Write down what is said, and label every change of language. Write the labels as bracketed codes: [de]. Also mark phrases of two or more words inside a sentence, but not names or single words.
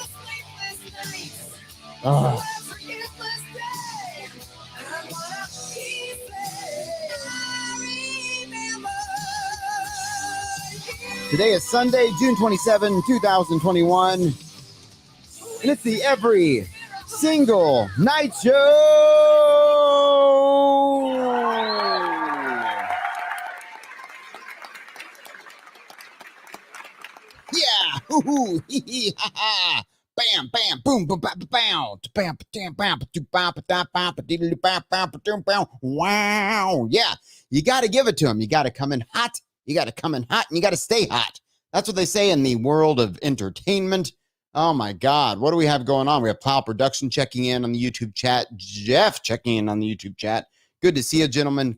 [en] Today is Sunday, June 27, 2021. And it's the Every Single Night Show. Yeah. Hoo-hoo. Hee-hee. Ha-ha. Bam, bam, boom, boom, bam, bam, bam, bam, bam, bam, wow. Yeah. You got to give it to them. You got to come in hot. You got to come in hot and you got to stay hot. That's what they say in the world of entertainment. Oh, my God. What do we have going on? We have Pile Production checking in on the YouTube chat. Jeff checking in on the YouTube chat. Good to see you, gentlemen.